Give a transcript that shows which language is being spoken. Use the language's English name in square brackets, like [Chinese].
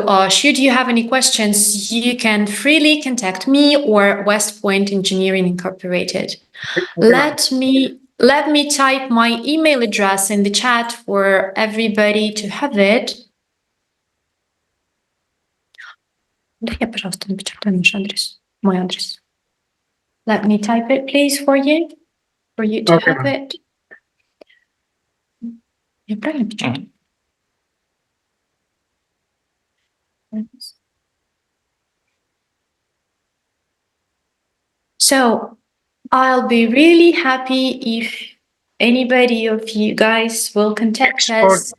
[English] Should you have any questions, you can freely contact me or West Point Engineering Incorporated. Let me type my email address in the chat for everybody to have it. [Russian] Да, я, пожалуйста, напечатаю наш адрес, мой адрес. [English] Let me type it, please, for you to have it. [Russian] Я правильно печатаю? [English] So, I'll be really happy if anybody of you guys will contact us.